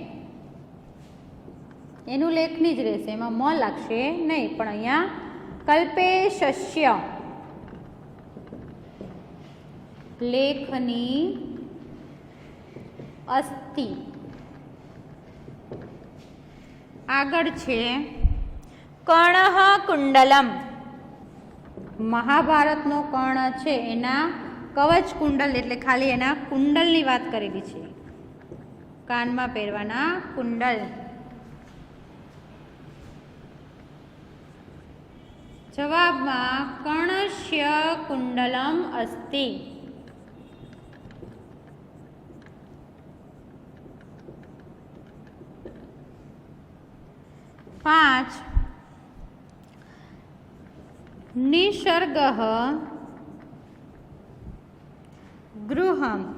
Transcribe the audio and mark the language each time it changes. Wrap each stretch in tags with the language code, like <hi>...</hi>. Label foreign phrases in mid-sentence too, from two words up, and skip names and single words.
<gu>એનુ લેખની જ રહેશે એમાં મ લાગશે નહીં પણ અહીંયા</gu> <sa>कल्पेशस्य लेखनी अस्ति।</sa> <gu>આગળ છે</gu> <sa>कर्णः कुंडलम</sa> <gu>મહાભારતનો કર્ણ છે એના કવચ કુંડળ એટલે ખાલી એના કુંડળની વાત કરેલી છે કાનમા પહેરવાના કુંડળ।</gu> <sa>जवाबमां कर्णस्य कुंडलम अस्ति। 5 निसर्गः गृहं</sa>